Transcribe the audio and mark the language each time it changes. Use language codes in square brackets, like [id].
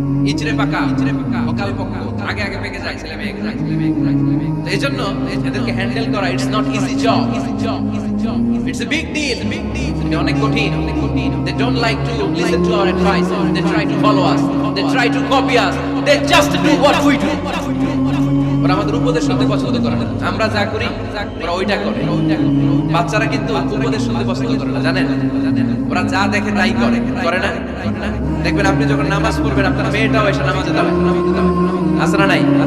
[bn] ইচড়ে পাকা, অকাল পক্ষ, আগে আগে পেকে যায় ছেলে মেয়ে। তো এইজন্য এদেরকে হ্যান্ডেল করা [en] It's not easy job, it's a big deal. [bn] এটা অনেক কঠিন। [en] They don't like to listen to our advice. They try to follow us. They try to copy us. They just do what we do. [bn] ওরা আমাদের উপদেশ শুনতে পছন্দ করে না। আমরা যা করি ওরা ওইটা করে। বাচ্চারা কিন্তু উপদেশ শুনতে পছন্দ করে না, জানেন? ওরা যা দেখে তাই করে, করে না? দেখবেন আপনি যখন নামাজ পড়বেন আপনার মেয়েটাও এসে নামাজে দাঁড়ায়। আছে না নাই?